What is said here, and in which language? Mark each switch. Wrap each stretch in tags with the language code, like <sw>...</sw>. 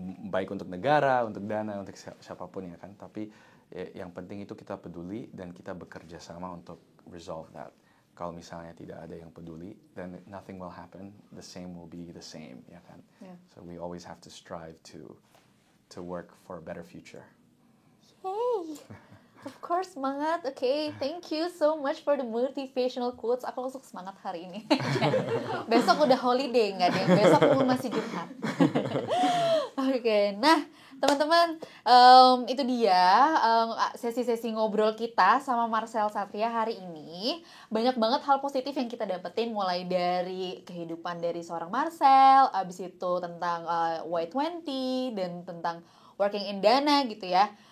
<id>Baik untuk negara, untuk Dana, untuk siapapun, ya kan? Tapi yang penting itu kita peduli dan kita bekerja sama untuk</id> <en>resolve that.</en> <id>Kalau misalnya tidak ada yang peduli,</id> <en>then nothing will happen. The same will be the same,</en> <id>ya kan?</id> <en>Yeah. So we always have to strive to work for a better future. Yay! Of course,</en> <id>semangat.</id> <en>Okay, thank you so much for the motivational quotes.</en> <id>Aku langsung semangat hari ini. Besok udah holiday, nggak deh? Besok pun masih Jumat. Oke, nah teman-teman, itu dia sesi-sesi ngobrol kita sama Marcel Satria hari ini. Banyak banget hal positif yang kita dapetin, mulai dari kehidupan dari seorang Marcel, abis itu tentang Y20 dan tentang</id> <en>working in Dana</en> <id>gitu ya.</id>